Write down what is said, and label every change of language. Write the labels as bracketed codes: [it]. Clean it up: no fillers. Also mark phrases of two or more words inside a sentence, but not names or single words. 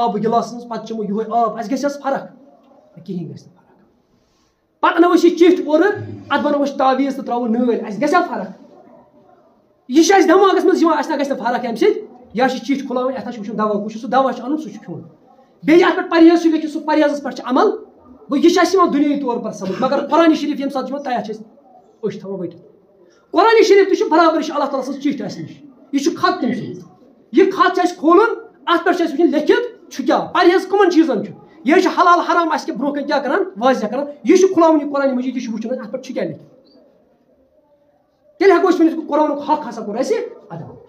[ks] آبہٕ گِلاسس منٛز پتہٕ چٮ۪مو یِہوے آب اَسہِ گژھِ حظ فرق کِہیٖنۍ گژھِ نہٕ فرق پتہٕ انو أسۍ یہِ چِٹھۍ اورٕ اتھ بناوو أسۍ تعویٖز تہٕ تراوو نٲلۍ اَسہِ گژھِ ہا فرق یہ چھُ اَسہِ دٮ۪ماغس منٛز یِوان اَسہِ نہ گژھِ نہٕ فرق اَمہِ سۭتۍ یا چھِ چِٹھۍ کھُلاوٕنۍ اتھ چھُ وٕچھُن دوا کُس چھُ سُہ دوا چھُ اَنُن سُہ چھُ کھیوٚن بیٚیہِ اتھ پٮ۪ٹھ پرہیز چھُ لیکھِتھ سُہ پرہیزس پٮ۪ٹھ چھُ عمل گوٚو یہِ چھُ اَسہِ یِوان دُنیٲیی طور پر سمجھ مگر قرآن شریف ییٚمہِ ساتہٕ چھُ یِوان تۄہہِ چھِ أسۍ أچھ تھاوان ؤٹِتھ قرآن شریف تہِ چھُ برابر یہِ چھُ اللہ تعالیٰ سٕنٛز چِٹھۍ اَسہِ نِش یہِ چھُ خط تٔمۍ سُنٛد یہِ خط چھُ اَسہِ کھولُن اتھ پٮ۪ٹھ چھُ اَسہِ وٕچھُن لیکھِتھ چھُ کیٛاہ پرہیز کٕمن چیٖزن چھُ یہِ چھُ حلال حرام اَسہِ کہِ برونٛہہ کَنہِ کیٛاہ کران واضح کران یہِ چھُ کھُلاوُن یہِ قرآن مجیٖد یہِ چھُ وٕچھُن اتھ پٮ۪ٹھ چھُ کیٛاہ لیکھِتھ تیٚلہِ ہٮ۪کو أسۍ ؤنِتھ قرآنُک حق ہسا کوٚر اَسہِ ادا